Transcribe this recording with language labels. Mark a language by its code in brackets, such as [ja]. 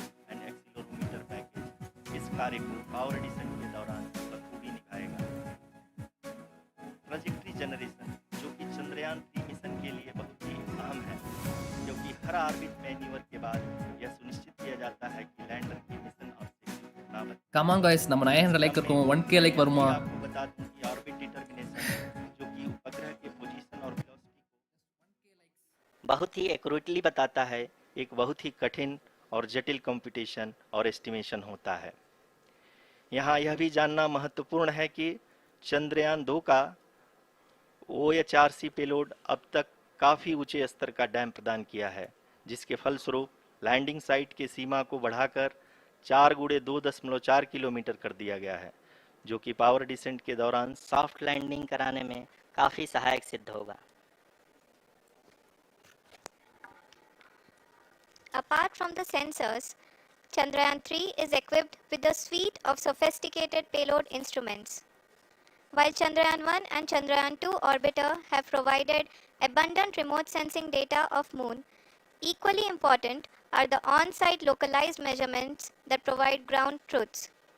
[hi] And accelerometer package इस कार्य को पावर डिसेंट के दौरान बखूबी निभाएगा. ट्रैजेक्टरी जनरेशन जो कि चंद्रयान 3 मिशन के लिए बहुत ही अहम है, क्योंकि हर ऑर्बिट मैन्यूवर के बाद यह सुनिश्चित किया जाता है कि लैंडर की मिशन ऑब्जेक्टिव बराबर. [ta] கமான் गाइस நம்ம 900 லைக் இருக்கும் 1k லைக் வருமா? [hi] आपको बता दूं कि ऑर्बिट डिटरमिनेशन जो कि उपग्रह के पोजीशन और वेलोसिटी बहुत ही एक्यूरेटली बताता है, एक बहुत ही कठिन और जटिल कंप्यूटेशन और एस्टिमेशन होता है. यहाँ यह भी जानना महत्वपूर्ण है कि चंद्रयान 2 का OHRC पेलोड अब तक काफ़ी ऊंचे स्तर का डैम प्रदान किया है, जिसके फलस्वरूप लैंडिंग साइट के सीमा को बढ़ाकर 4 गुणे 2.4 किलोमीटर कर दिया गया है, जो कि पावर डिसेंट के दौरान सॉफ्ट लैंडिंग कराने में काफ़ी सहायक सिद्ध होगा. [en] Apart from the sensors, Chandrayaan 3 is equipped with a suite of sophisticated payload instruments. While Chandrayaan 1 and Chandrayaan 2 orbiter have provided abundant remote sensing data of Moon, equally important are the on-site localized measurements that provide ground truths.